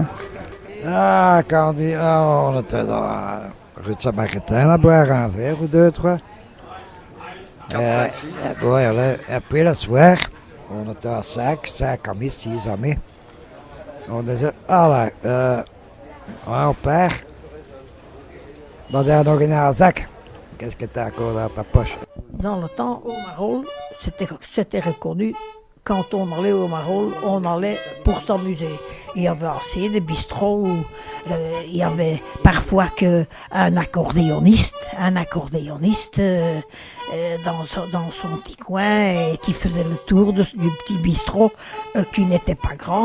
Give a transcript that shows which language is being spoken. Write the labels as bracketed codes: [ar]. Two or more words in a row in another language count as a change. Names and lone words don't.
[fr] Ah, quand on était dans la rue de Saint-Martin, à boire un verre ou deux, trois. Et puis le soir, on était à 5 amis, 6 amis. On disait, on perd. On a [nl] nog een zak. [fr] Qu'est-ce que tu as encore dans ta poche? Dans le temps, au Marolles, c'était reconnu. Quand on allait au Marolles, on allait pour s'amuser. Il y avait aussi des bistrots où il y avait parfois un accordéoniste dans son petit coin et qui faisait le tour du petit bistrot qui n'était pas grand.